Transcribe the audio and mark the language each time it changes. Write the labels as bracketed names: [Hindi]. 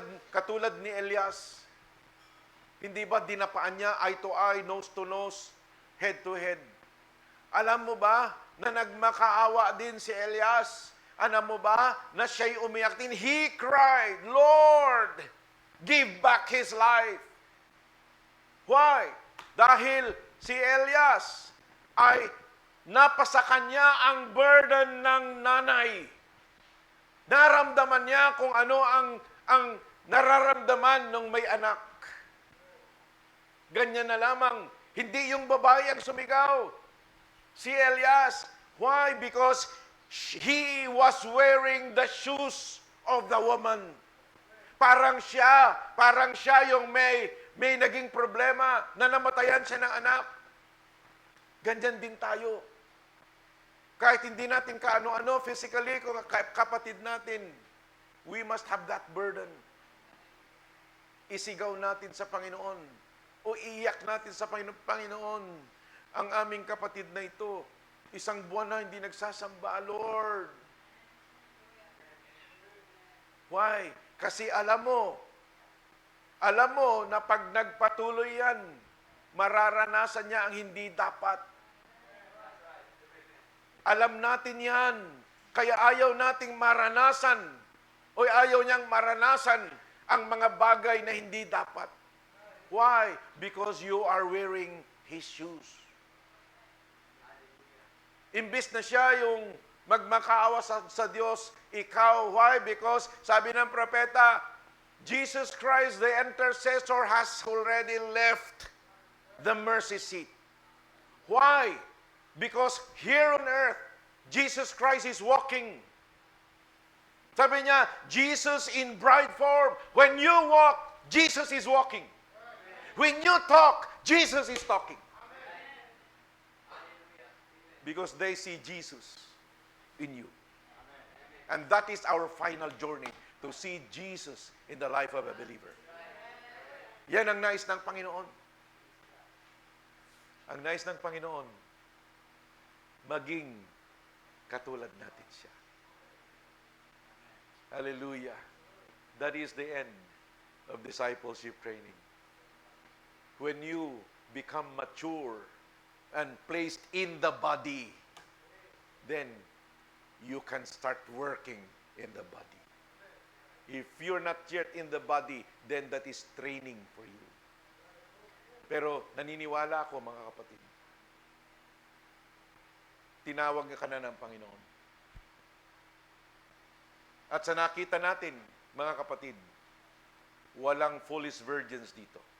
[Filipino] Katulad ni Elias, hindi ba dinapaan niya [English] eye to eye, nose to nose, head to head? [Filipino] Alam mo ba na nagmakaawa din si Elias? Alam mo ba na siya'y umiyak din? [English] He cried, Lord, give back his life. Why? [Filipino] Dahil si Elias ay napasa kanya ang burden ng nanay. Naramdaman niya kung ano ang nararamdaman ng may anak. Ganyan na lamang, hindi yung babae ang sumigaw. Si Elias. Why? [English] Because he was wearing the shoes of the woman. [Filipino] Parang siya yung may naging problema na namatayan siya ng anak. Ganyan din tayo. Kahit hindi natin kaano-ano physically, kung kapatid natin, [English] we must have that burden. [Filipino] Isigaw natin sa Panginoon. O iyak natin sa Panginoon, ang aming kapatid na ito, isang buwan na hindi nagsasamba, Lord. Why? Kasi alam mo na pag nagpatuloy yan, mararanasan niya ang hindi dapat. Alam natin yan. Kaya ayaw nating maranasan o ayaw niyang maranasan ang mga bagay na hindi dapat. [English] Why? Because you are wearing his shoes. [Filipino] Imbis na siya yung magmakaawa sa Diyos, ikaw. [English] Why? Because [Filipino] sabi ng propeta, [English] Jesus Christ, the intercessor, has already left the mercy seat. Why? Because here on earth, Jesus Christ is walking. [Filipino] Sabi niya, [English] Jesus in bride form. When you walk, Jesus is walking. When you talk, Jesus is talking. Because they see Jesus in you. And that is our final journey, to see Jesus in the life of a believer. [Filipino] Yan ang nais ng Panginoon. Ang nais ng Panginoon, maging katulad natin siya. Hallelujah. [English] That is the end of discipleship training. When you become mature and placed in the body, then you can start working in the body. If you're not yet in the body, then that is training for you. [Filipino] Pero naniniwala ako, mga kapatid, tinawag ka na ng Panginoon. At sa nakita natin, mga kapatid, walang foolish virgins dito.